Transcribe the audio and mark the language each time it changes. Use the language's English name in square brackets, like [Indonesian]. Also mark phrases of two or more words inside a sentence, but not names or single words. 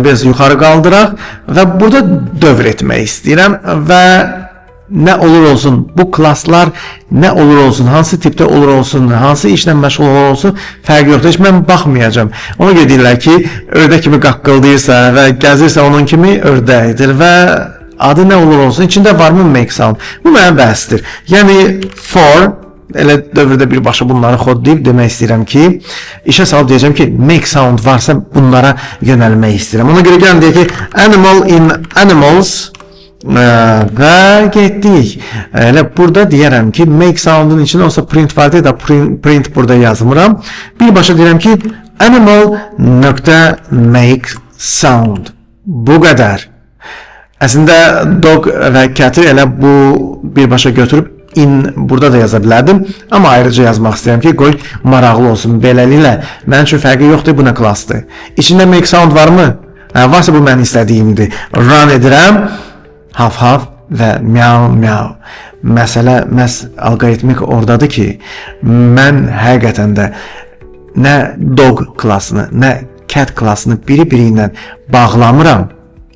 [Azerbaijani] Biraz yuxarı qaldıraq və burada dövr etmək istəyirəm və nə olur olsun, bu klasslar nə olur olsun, hansı tipdə olur olsun, hansı işlə məşğul olur olsun, fərqi yoxdur. Heç mən baxmayacağım. Ona görə deyirlər ki, ördək kimi qaqqıldayırsa və gəzirsə onun kimi ördəkdir və adı nə olur olsun, içində varmı [English] make sound? [Azerbaijani] Bu mənə bəhsdir. Yəni for elə dövrdə birbaşa bunları kodlayıb demək istəyirəm ki, işə salıb deyəcəm ki, [English] make sound [Azerbaijani] varsa bunlara yönəlmək istəyirəm. Ona görə gəlin deyək ki, [English] animal in animals və getdik. [Azerbaijani] Elə burada deyərəm ki, [English] make sound'un [Azerbaijani] içində olsa print var deyə da print burada yazmıram. Birbaşa deyirəm ki, animal nöqtə [English] make sound. [Azerbaijani] Bu qədər. Əslində dog və cat'i elə bu birbaşa götürüb burada da yaza bilərdim, amma ayrıca yazmaq istəyirəm ki, qoy maraqlı olsun. Beləliklə, mənim üçün fərqi yoxdur, bu nə klassdır. İçində [English] make sound [Azerbaijani] varmı? Varsa bu mənim istədiyimdir. Run edirəm, haf-haf və miau-miau. Məsələ alqoritmik oradadır ki, mən həqiqətən də nə dog klassını, nə cat klassını biri-biri ilə bağlamıram.